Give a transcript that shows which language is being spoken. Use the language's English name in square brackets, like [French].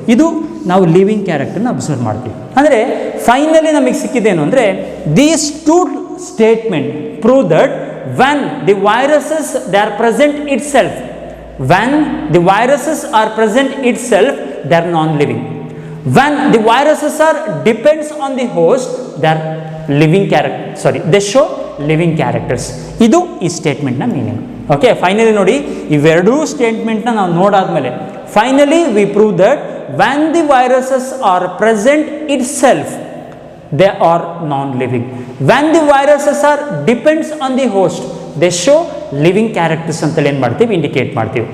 [Kannada] ಇದು ನಾವು living ಕ್ಯಾರೆಕ್ಟರ್ನ observe ಮಾಡ್ತೀವಿ. ಅಂದರೆ ಫೈನಲಿ ನಮಗೆ ಸಿಕ್ಕಿದ್ದೇನು ಅಂದರೆ, [English] These two statement prove that when the viruses they are present it self, when the viruses are present itself, they are non-living. When the viruses are depends on the host, they are living they show living characters. [Kannada] ಇದು ಈ ಸ್ಟೇಟ್ಮೆಂಟ್ನ meaning. Okay, finally ನೋಡಿ, ಇವೆರಡೂ ಸ್ಟೇಟ್ಮೆಂಟ್ನ ನಾವು ನೋಡಾದ್ಮೇಲೆ finally [English] We prove that when the viruses are present itself, they are non-living. When the viruses are depends on the host, they show living characters [Kannada] ಅಂತೇಳಿ ಏನು ಮಾಡ್ತೀವಿ, indicate ಮಾಡ್ತೀವಿ.